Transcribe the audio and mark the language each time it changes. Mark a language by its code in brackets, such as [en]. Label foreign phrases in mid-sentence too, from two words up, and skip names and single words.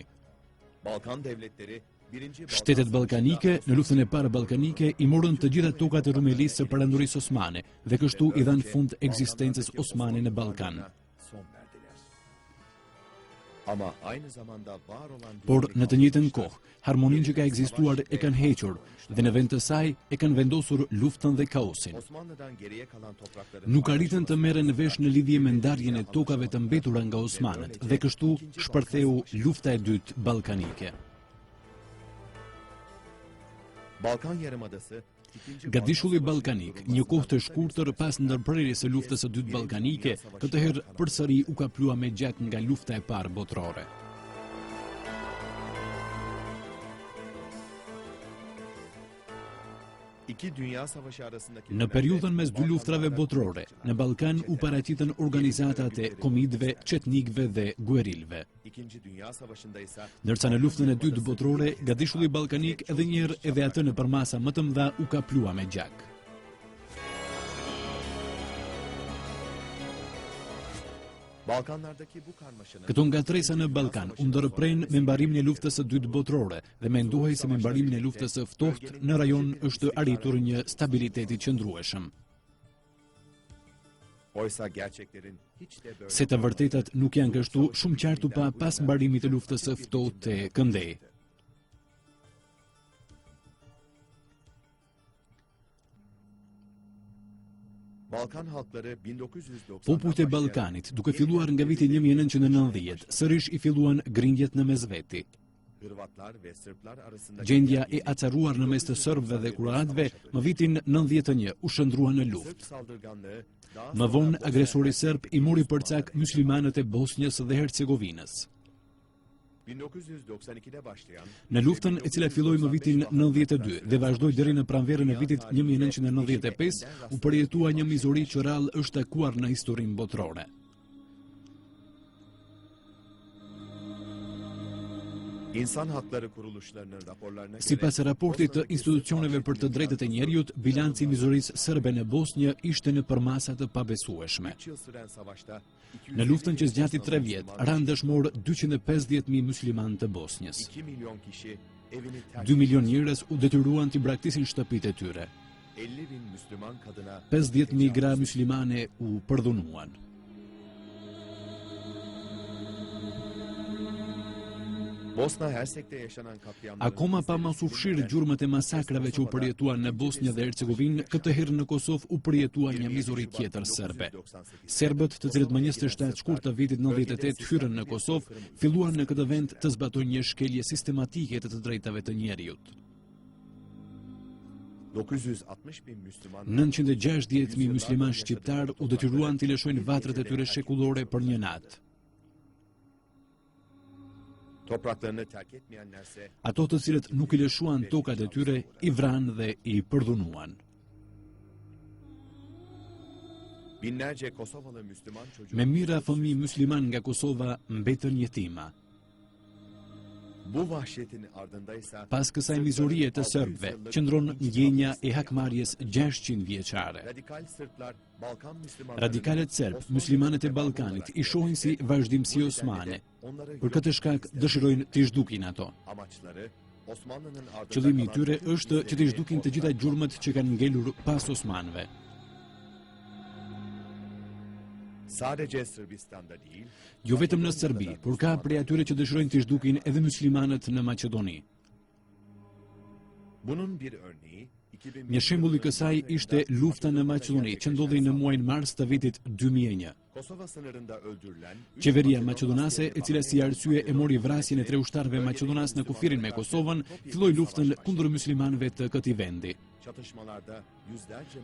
[tr] Balkan devletleri birinci [sq] Shtetet ballkanike në luftën e parë ballkanike i morën të gjitha tokat e Rumelisë së Perandorisë Osmane dhe kështu i dhanë fund ekzistencës osmane në Ballkan. [tr] son verdiler. Ama aynı zamanda var olan [sq] Por në të njëjtën kohë, harmoninë që ka ekzistuar e kanë hequr dhe në vend të saj e kanë vendosur luftën dhe kaosin. [tr] Osmanlı'dan geriye kalan toprakların [sq] Nuk arritën të merren vesh në lidhje me ndarjen e tokave të mbetura nga osmanët dhe kështu shpërtheu lufta e dytë ballkanike. [tr] Balkan Yarımadası ikinci [sq] Gadishulli ballkanik, një kohë të shkurtër pas ndërprerjes së luftës së dytë ballkanike, këtë herë përsëri u kaplua me gjak nga lufta e parë botërore. [tr] İki Dünya Savaşı arasındaki [sq] Në periudhën mes dy luftrave botërore, në Ballkan u paraqitën organizatat e komidëve, çetnikëve dhe guerilëve. [tr] İkinci Dünya Savaşı'nda ise [sq] Ndërsa në luftën e dytë botërore, Gadishulli ballkanik edhe një herë edhe atë në përmasa më të mëdha u kaplua me gjak. [tr] Balkanlardaki bu karmaşanın [sq] Këto ngatresa në Ballkan u ndërpren me mbarimin e luftës së dytë botërore dhe mendohej se me mbarimin e luftës së ftohtë në rajon është arritur një stabilitet i qëndrueshëm. [tr] oysa gerçeklerin hiç de böyle [sq] Se të vërtetat nuk janë kështu, shumë qartu pa pas mbarimit të luftës së ftohtë të Këndej. [tr] Balkan halkları 1990 [sq] Popujt e Ballkanit, duke filluar nga viti 1990, sërish i filluan grindjet në mesveti. [tr] Hırvatlar ve Sırplar arasında [sq] Gjendja e acaruar në mes të serbëve dhe kroatëve më vitin 91 u shndrua në [tr] Sırp [sq] luftë. [tr] saldırganlığı daha [sq] Më vonë agresori serb i mori përcak muslimanët e Bosnjës dhe Hercegovinës. [tr] 1992'de başlayan [sq] Në luftën e cila filloi më vitin 92 dhe vazhdoi deri në pranverën e vitit 1995, u përjetua një mizori që rrallë është takuar në historinë botërore. [tr] İnsan Hakları Kuruluşlarının raporlarına [sq] Sipas raportit të institucioneve për të drejtat e njerëzit, bilanci i mizorisë serbe në Bosnjë ishte në përmasa të pabesueshme. [tr] 3 yıl süren savaşta [sq] Në luftën që zgjati 3 vjet, ranë dëshmor 250.000 musliman të Bosnjës. [tr] 2 milyon kişi evini terk [sq] 2 milion njerëz u detyruan të braktisin shtëpitë e tyre. [tr] 50.000 Müslüman kadına [sq] 50.000 gra muslimane u përdhunuan. [tr] Bosna Hersek'te yaşanan katliamların [sq] Akoma pa masufshirë gjurmët e masakrave që u përjetuan në Bosnjë dhe Hercegovinë, këtë herë në Kosovë u përjetua një mizori tjetër serbe. Serbët, të cilët më 27 shkurt të vitit 98 hyrën në Kosovë, filluan në këtë vend të zbatojnë një shkelje sistematike të drejtave të njerëzit. [tr] 960.000 Müslüman [sq] 960.000 musliman shqiptar u detyruan të lëshojnë vatrat e tyre shekullore për një natë. [tr] topraklarını terk etmeyenlerse [sq] Ato të cilët nuk i lëshuan tokat e tyre, i vranë dhe i përdhunuan. [tr] binlerce Kosovalı Müslüman çocuk [sq] Me mira fëmijë musliman nga Kosova mbetën jetima. [tr] bu vahşetin ardındaysa [sq] Pas kësaj mizorie të serbëve, qëndron ndjenja e hakmarrjes 600 vjeçare. [tr] radikal Sırplar Balkan Müslümanları [sq] Radikalet serb, muslimanët e Ballkanit, i shohin si vazhdimsi osmane. Për këtë shkak dëshirojnë t'i zhdukin ato. [tr] amaçları Osmanlı'nın ardında [sq] Qëllimi i [tr] kalan [sq] tyre është që t'i zhdukin të gjitha gjurmët që kanë ngelur pas osmanëve. [tr] sadece Sırbistan'da değil [sq] Jo vetëm në Serbi, por ka prej atyre që dëshirojnë t'i zhdukin edhe muslimanët në Maqedoni. [tr] bunun bir örneği [sq] Një shembull i kësaj ishte lufta në Maqedoni, që ndodhi në muajin mars të vitit 2001. [tr] Kosova sınırında öldürülen [sq] Qeveria maqedonase, e cila si arsye e mori vrasjen e 3 ushtarëve maqedonas në kufirin me Kosovën, filloi luftën kundër muslimanëve të këtij vendi. [tr] çatışmalarda yüzlerce